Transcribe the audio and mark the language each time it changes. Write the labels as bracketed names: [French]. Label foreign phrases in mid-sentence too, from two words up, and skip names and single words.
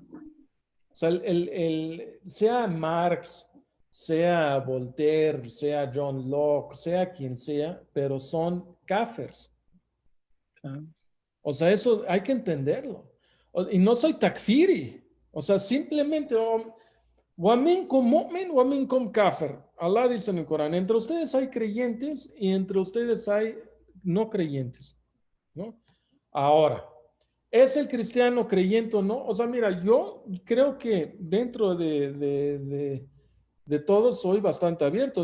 [Spanish] O sea, sea Marx, sea Voltaire, sea John Locke, sea quien sea, pero son kafirs. Ah, O sea, eso hay que entenderlo. Y no soy takfiri. O sea, simplemente, [Arabic] وَمِنْكُمْ مُؤْمِنْ وَمِنْكُمْ كَافِرٌ. [Spanish] Allah dice en el Corán, entre ustedes hay creyentes y entre ustedes hay no creyentes, ¿no? Ahora, ¿es el cristiano creyente o no? O sea, mira, yo creo que dentro de todo soy bastante abierto.